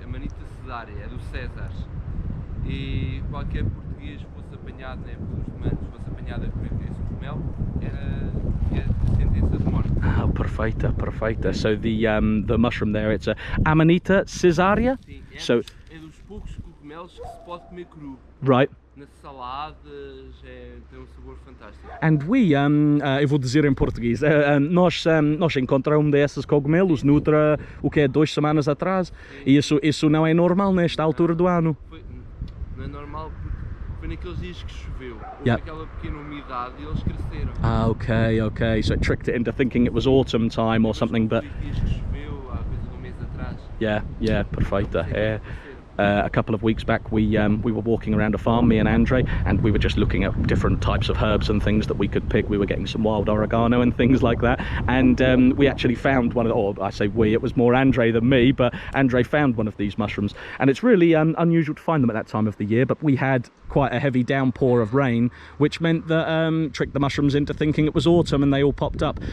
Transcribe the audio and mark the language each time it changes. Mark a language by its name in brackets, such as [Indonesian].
[Portuguese] é a manita cesárea, é dos Césares. E qualquer português que fosse apanhado, né, pelos romanos, fosse apanhado a comer esse cogumelo, tinha sentença de morte. Oh, perfeita, perfeita. [English] So the mushroom there, it's a Amanita caesarea. [Portuguese] Sim, So é dos poucos cogumelos que se pode comer cru. [English] right. [Portuguese] Nas saladas, tem um sabor fantástico. [English] And we, [Portuguese] eu vou dizer em português, nós encontramos desses cogumelos noutra, o que é 2 semanas atrás, e isso não é normal nesta altura do ano. Não é normal porque foi naqueles dias que choveu, houve Yep. aquela pequena umidade e eles cresceram. Ah, okay. [English] So it tricked it into thinking it was autumn time or something, but [Portuguese] Houve dias que choveu há coisa de um mês atrás. yeah, perfeita. [English] A couple of weeks back we were walking around a farm, me and Andre, and we were just looking at different types of herbs and things that we could pick. We were getting some wild oregano and things like that, and we actually found one of, or I say we, it was more Andre than me, but Andre found one of these mushrooms, and it's really unusual to find them at that time of the year, but we had quite a heavy downpour of rain, which meant that tricked the mushrooms into thinking it was autumn, and they all popped up.